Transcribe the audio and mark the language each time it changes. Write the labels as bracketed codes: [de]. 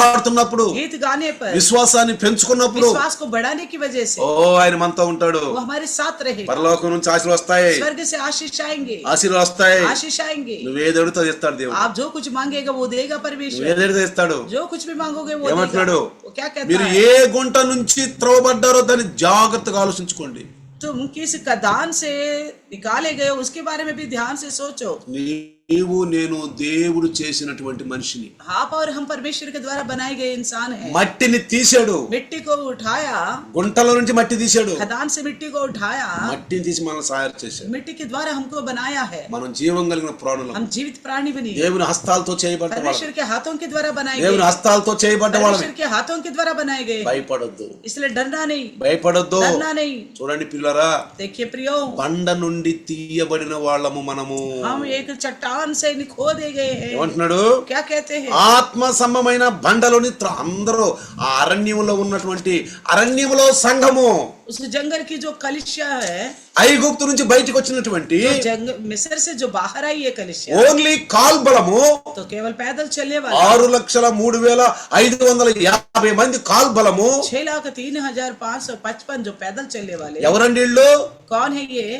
[te] పాడుతున్నప్పుడు, [hi] गीत गाने पर, [te] విశ్వాసాన్ని పెంచుకున్నప్పుడు, [hi] विश्वास को बढ़ाने की वजह से [te] ఆయన మనతో ఉంటాడు. [hi] वो हमारे साथ रहेगा। [te] పరలోకం నుంచి ఆశీర్వాదాలు వస్తాయి, [hi] स्वर्ग से आशीष आएंगे, [te] ఆశీర్వాదాలు వస్తాయి. [hi] आशीष आएंगे। [te] నువ్వేది అడుగుతా ఇస్తాడు దేవుడు, [hi] आप जो कुछ मांगेगा वो देगा परमेश्वर। [te] నువ్వేది ఇస్తాడు. [hi] जो कुछ भी मांगोगे वो [te] ఏమంటున్నాడు, [hi] देगा। वो क्या कहता [te] మీరు [hi] है? [te] ఏ గుంట నుంచి త్రవబడ్డారో దాన్ని జాగ్రత్తగా ఆలోచించుకోండి. [hi] तुम किस कदान से निकाले गए हो उसके बारे में भी ध्यान से सोचो। [te] నీవు నేను దేవుడు చేసినటువంటి మనిషిని. [hi] आप और हम परमेश्वर के द्वारा बनाए गए इंसान हैं। [te] మట్టిని తీశాడు, [hi] मिट्टी को उठाया, [te] గుంటలో నుంచి మట్టి తీశాడు, [hi] खदान से मिट्टी को उठाया, [te] మట్టిని తీసి మనల్ని తయారు చేశాడు. [hi] मिट्टी के द्वारा हमको बनाया है। [te] మనం జీవం కలిగిన ప్రాణులం. [hi] हम जीवित प्राणी बने, [te] దేవుని హస్తాలతో చేయబడ్డ [hi] परमेश्वर [te] వాళ్ళం. [hi] के हाथों के द्वारा बनाए [te] దేవుని [hi] गए, [te] హస్తాలతో చేయబడ్డ వాళ్ళమే. [hi] परमेश्वर के हाथों के द्वारा बनाए गए। [te] భయపడొద్దు, [hi] इसलिए डरना नहीं, [te] భయపడొద్దు. [hi] डरना नहीं। [te] చూడండి పిల్లరా, [hi] देखिए प्रियो, [te] బండ నుండి తీయబడిన వాళ్ళము మనము. [hi] हम एक चट्टान से खो दे गए हैं। [te] ఏమంటున్నాడు? [hi] क्या कहते हैं? [te] ఆత్మ సంబంధమైన బండలోని అందరూ ఆ అరణ్యములో ఉన్నటువంటి అరణ్యములో సంఘము, [hi] उस जंगल की जो कलिसिया है, [te] ఐగుప్తు నుంచి బయటికి వచ్చినటువంటి [hi] मिस्र से जो बाहर आई है कलिसिया, [te] ఓన్లీ కాల్బలము [hi] तो केवल पैदल चलने वाले [te] 6,03,550 మంది కాల్బలము. [hi] 6,03,555 जो पैदल चलने वाले। [te] ఎవరండి వీళ్ళు? [hi] कौन है ये?